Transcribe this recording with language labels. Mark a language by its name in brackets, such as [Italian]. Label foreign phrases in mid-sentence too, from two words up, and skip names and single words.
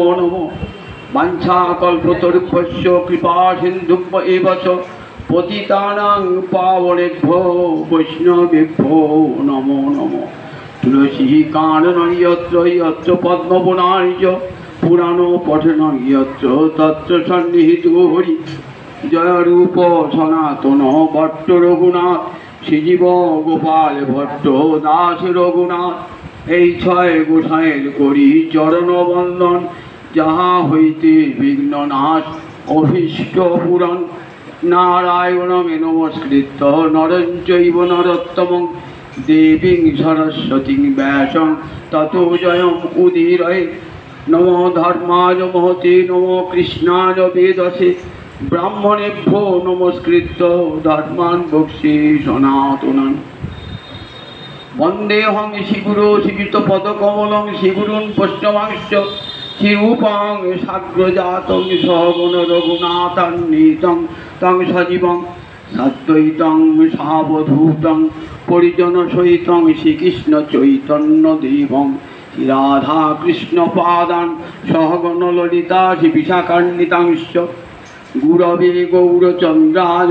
[Sanskrit] नमः वाञ्छाकल्पतरुभ्यश्च कृपासिन्धुभ्य एव च पतितानां पावनेभ्यो वैष्णवेभ्यो नमो नमः तुलसी काननं यत्र यत्र पद्मवनानि च पुराणो पठनं यत्र तत्र सन्निहितो हरि [Bangla] জয় রূপ সনাতন ভট্ট রঘুনাথ শ্রীজীব গোপাল ভট্ট দাস রঘুনাথ এই ছয় গোসাইয়ের করি চরণ বন্দন যাহা হইতে বিঘ্ন নাশ অভীষ্ট পুরাণ [Sanskrit] নারায়ণং নমস্কৃত্য নরং চৈব নরোত্তমং দেবীং সরস্বতীং ব্যাসং ততো জয়ং উদীরয়ে নমো ধর্মায় মহতে নমো কৃষ্ণায় বেদসে ब्राह्मणेभ्यो नमस्कृत्य धर्मान् वक्ष्ये सनातनान् वन्देऽहं श्रीगुरो श्रीयुतपदकमलं श्रीगुरून् वैष्णवांश्च श्रीरूपां साग्रजातं सहगण रघुनाथान्वितं तं सजीवं साद्वैतं सावधूतं परिजनसहितं श्रीकृष्णचैतन्यदेवं श्रीराधाकृष्णपादान् सहगण ललिता श्रीविशाखान्वितांश्च गुरवे गौरचन्द्राय